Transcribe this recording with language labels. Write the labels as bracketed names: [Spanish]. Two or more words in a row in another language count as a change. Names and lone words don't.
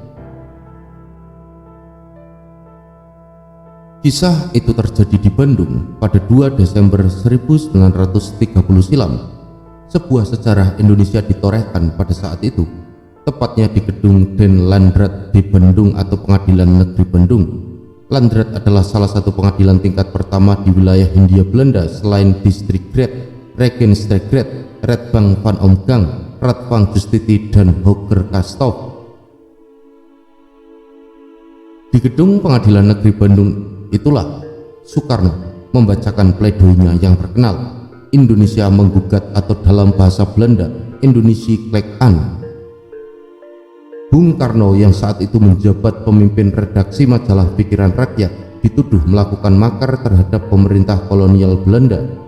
[Indonesian] Kisah itu terjadi di Bandung pada 2 Desember 1930 silam. Sebuah sejarah Indonesia ditorehkan pada saat itu. tepatnya di gedung Den Landrat di Bandung atau Pengadilan Negeri Bandung. Landrat adalah salah satu pengadilan tingkat pertama di wilayah Hindia Belanda selain Distrikret, Regenstregret, Rechtbank van Omgang, Radvang Justiti, dan Hoger Kastov. Di gedung Pengadilan Negeri Bandung itulah Soekarno membacakan pledoinya yang terkenal, Indonesia Menggugat, atau dalam bahasa Belanda Indonesia Klek An. Bung Karno yang saat itu menjabat pemimpin redaksi majalah Pikiran Rakyat dituduh melakukan makar terhadap pemerintah kolonial Belanda.